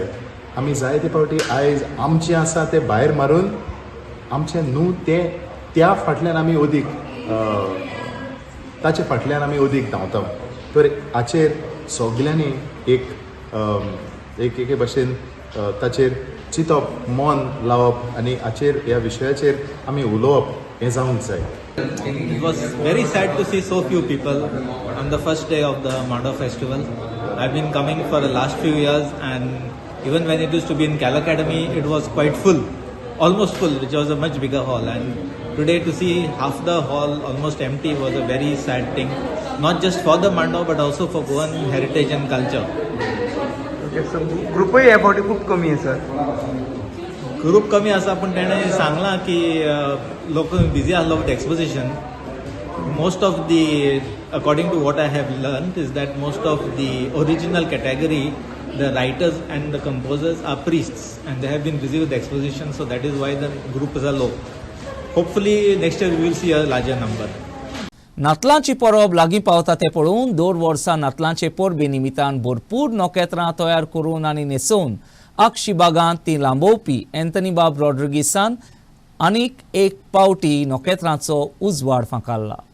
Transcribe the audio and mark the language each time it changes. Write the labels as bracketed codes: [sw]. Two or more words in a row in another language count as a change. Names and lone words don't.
[kok] आमी जायते फावटी आयज आमचें आसा तें भायर मारून आमचें न्हू तें त्या फाटल्यान आमी अदीक ताचे फाटल्यान आमी अदीक धांवता. तर हाचेर सगल्यांनी एक एक भाशेन ताचेर चिंतप, मन लावप आनी हाचेर ह्या विशयाचेर आमी उलोवप हें जावंक जाय. [en] It was very sad to see so few people on the first day of the Mando festival. I've been coming for the last few years, and even when it used to be in Cal Academy, it was quite full, almost full, which was a much bigger hall. And today to see half the hall almost empty was a very sad thing, not just for the Mando but also for Goan heritage and culture. Okay, so [mr] ग्रुपही ह्या फावटी खूप कमी आहे सर. [kok] ग्रुप कमी आसा पण ताणें सांगलां की लोक बिजी आसलो [en] with exposition. Most of the, according to what I have learned, is that most of the original category, the writers and the composers are priests, and they have been busy with the exposition, so that is why the group is low. Hopefully next year we will see a larger number. [kok] नातलांची परब लागीं पावता ते पळोवन दर वर्सा नातलांचे परबे निमितान भरपूर नोकेत्रां तयार करून आनी न्हेसोवन अक्षी बागांत ती लांबोवपी एंथनी बाब रॉड्रिगीसान आनीक एक पावटी नोकेत्रांचो उजवाड फांकारला.